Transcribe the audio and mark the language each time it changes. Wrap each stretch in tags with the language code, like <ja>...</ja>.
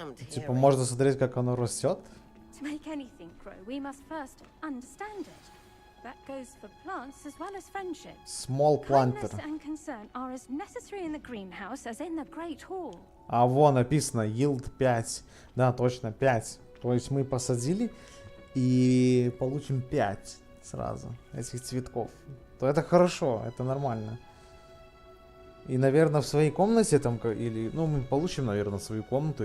<ru>Типа можно смотреть, как оно растет.</ru> <en>To make anything grow, we must first understand it. That goes for plants as well as friendship. Small planter. Kindness and concern are as necessary in the greenhouse as in the great hall.</en> <ru>А вон написано</ru> <en>yield 5.</en> <ru>Да, точно 5. То есть мы посадили и получим 5 сразу этих цветков. То это хорошо, это нормально. И, наверное, в своей комнате там, или, ну, мы получим, наверное, свою комнату.</ru>